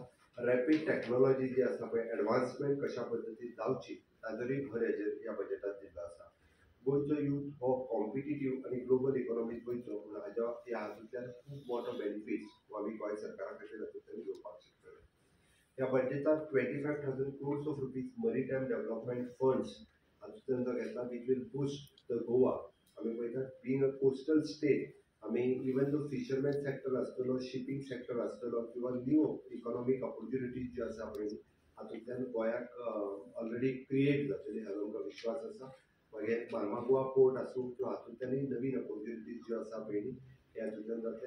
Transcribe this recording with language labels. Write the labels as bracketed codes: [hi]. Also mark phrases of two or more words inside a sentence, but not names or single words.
[en] rapid technology [kok] जी आसा पळय एडवान्समेंट कशा पद्दतीन जावची ताजेरूय भर हेजेर ह्या बजेटात दिल्लो आसा. गोंयचो यूथ हो कॉम्पिटिटीव आणि [en] global economic [kok] गोंयचो म्हणून ह्या हातूंतल्यान खूब मोठो बेनिफिट्स आमी गोंय सरकारा खातीर हातूंतल्यान घेवपाक शकतले. ह्या बजेटात [en] 25,000 crores of rupees maritime development funds [kok] हातूंतल्यान जो घेतला [en] which will boost the Goa. [kok] आमी पळयतात [en] being a coastal state [kok] आमी [en] even though fisherman sector [kok] आसतलो, [en] shipping sector [kok] आसतलो किंवा [en] new economic opportunities [kok] ज्यो आसा पळय हातूंतल्यान गोंयाक [en] already create [kok] जातली हाजो आमकां विश्वास आसा. मागीर मार्मागोवा पोर्ट आसूं किंवा हातूंतल्यानय नवीन ऑपॉर्च्युनिटीज ज्यो आसा पळय हे हातूंतल्यान जातले.